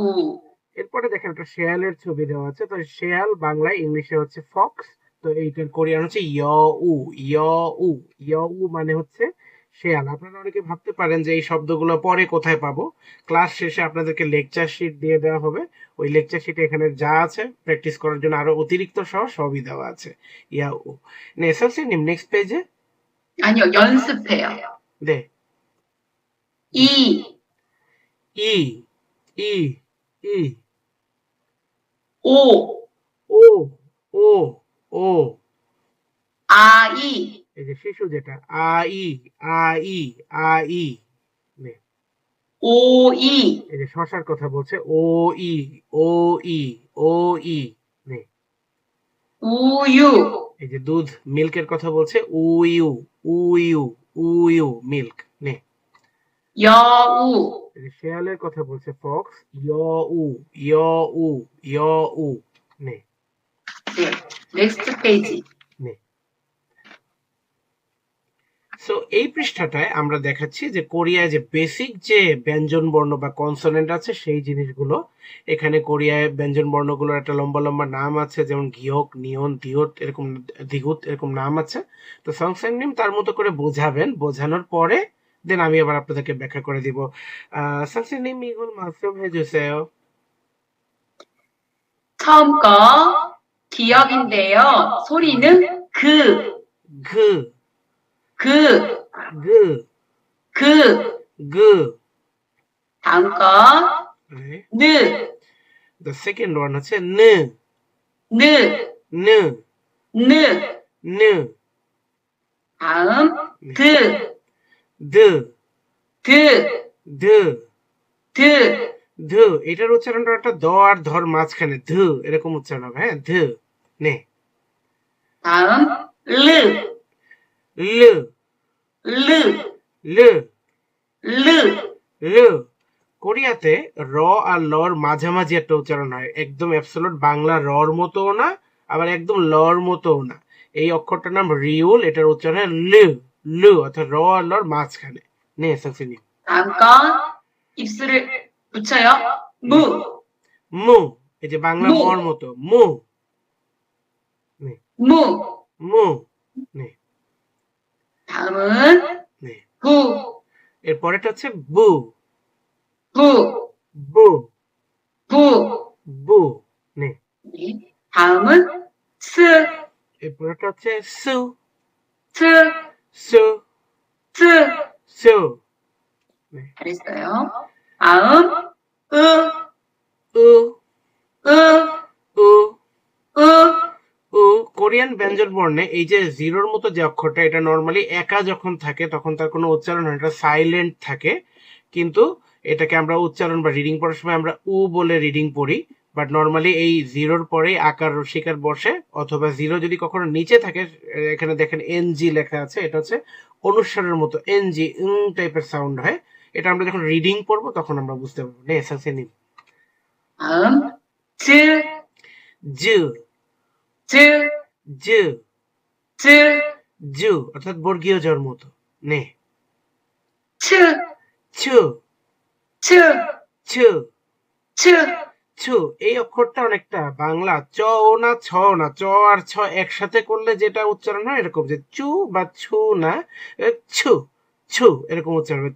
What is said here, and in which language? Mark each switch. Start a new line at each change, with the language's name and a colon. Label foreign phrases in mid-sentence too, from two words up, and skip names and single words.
Bangla: এরপরে দেখেন একটা শেয়ালের ছবি দেওয়া আছে তো শেয়াল বাংলায় ইংলিশে হচ্ছে ফক্স তো এইটার কোরিয়ান হচ্ছে ইয় উ মানে হচ্ছে শেয়াল আপনারা অনেকে ভাবতে পারেন যে এই শব্দগুলো পরে কোথায় পাবো ক্লাস শেষে আপনাদেরকে
English: lecture sheet
Bangla: দিয়ে দেওয়া হবে ওই
English: lecture sheet
Bangla: এখানে যা আছে প্র্যাকটিস করার জন্য আরো অতিরিক্ত সহ সবই দেওয়া আছে ইয়া উ
Korean: 네 선생님
English: next page
Korean: 아니요, 연습해요. 네 이, 이 이 이 오, 오 오 오 아이,
Bangla: এই যে শিশু যেটা আই আই আই নে
Korean: 오이,
Bangla: এই যে শশার কথা বলছে ও ই ও ই ও ই নে
Korean: 우유,
Bangla: এই যে দুধ মিল্কের কথা বলছে উইউ উইউ উইউ মিল্ক নে
Korean: 여우,
Bangla: এই যে শেয়ালের কথা বলছে ফক্স উ উ উ নে
Korean: 네. 넥스트 페이지.
Bangla: নে সো এই পৃষ্ঠাটায় আমরা দেখাচ্ছি যে কোরিয়ায় যে বেসিক যে ব্যঞ্জন বর্ণ বা কনসোনেন্ট আছে সেই জিনিসগুলো এখানে কোরিয়ায় ব্যঞ্জন বর্ণগুলোর একটা লম্বা লম্বা নাম আছে যেমন গিয়ক নিয়ন দিয়ত এরকম দিগুত এরকম নাম আছে তো সংসারনিম তার মতো করে বোঝাবেন বোঝানোর পরে দেন আমি আবার আপনাদেরকে ব্যাখ্যা করে দিব সংসারনিম
Korean: 이걸 말씀해 주세요. 처음 거 기억인데요. 소리는 그, 그, 그, 그, 그. 그. 다음 거 네. 느,
English: The second one
Bangla: হচ্ছে
English: 느,
Korean: 느, 느, 느. 느. 다음 네. 드, 드, 드, 드, 드.
Bangla: ध এটার উচ্চারণটা একটা দ আর ধর মাঝখানে ধ এরকম উচ্চারণ হবে হ্যাঁ ধ নে
Korean: 다음 르,
Bangla: ল
Korean: 르,
Bangla: ল
Korean: 르.
Bangla: ল কোরিয়াতে র আর লর মাঝামাঝি একটা উচ্চারণ হয় একদম অ্যাবসলিউট বাংলা রর মতোও না আবার একদম লর মতোও না এই অক্ষরটার নাম রিউল এটার উচ্চারণ হয় ল ল অর্থাৎ র আর লর মাঝখানে নে সাকসিনি
Korean: 다음 건 입술을 붙여요. 무,
Bangla: মু এই যে বাংলা মু। মর মতো মু নে
Korean: 무.
Bangla: মু নে
Korean: 다음은
Bangla: নে
Korean: 부,
Bangla: এর পরেরটা হচ্ছে বু
Korean: 부,
Bangla: বু
Korean: 부.
Bangla: বু। নে,
Korean: 네. 다음은 스,
Bangla: এরপরটা হচ্ছে সু।
Korean: 스,
Bangla: সু,
Korean: 스.
Bangla: সু। নে,
Korean: 잘했어요. 다음 으,
Bangla: উ,
Korean: 으,
Bangla: উ,
Korean: 으.
Bangla: উ। কোরিয়ান ব্যঞ্জন বর্ণে এই যে জিরোর মতো যে অক্ষরটা, এটা নর্মালি একা যখন থাকে তখন তার কোনো উচ্চারণ হয় না, এটা সাইলেন্ট থাকে। কিন্তু এটাকে আমরা উচ্চারণ বা রিডিং পড়ার সময় আমরা উ বলে রিডিং পড়ি। বাট নর্মালি এই জিরোর পরেই আকার রসিকার বসে, অথবা জিরো যদি কখনো নিচে থাকে, এখানে দেখেন এনজি লেখা আছে, এটা হচ্ছে অনুস্বারের মতো এনজি টাইপের সাউন্ড হয়। এটা আমরা যখন রিডিং পড়বো তখন আমরা বুঝতে পারবো। নে, এসেন্সে নিন।
Korean: 다음 즈,
Bangla: জু,
Korean: 즈,
Bangla: জু,
Korean: 즈,
Bangla: জু অর্থাৎ বর্গীয় জর মতো। নে,
Korean: 츠,
Bangla: ছু,
Korean: 츠,
Bangla: ছু,
Korean: 츠.
Bangla: ছু। এই অক্ষরটা অনেকটা বাংলা চ ও না ছ না, চ আর ছ একসাথে করলে যেটা উচ্চারণ হয় এরকম, যে চু বা ছু না, ছু, ছু এরকম উচ্চারণ হবে।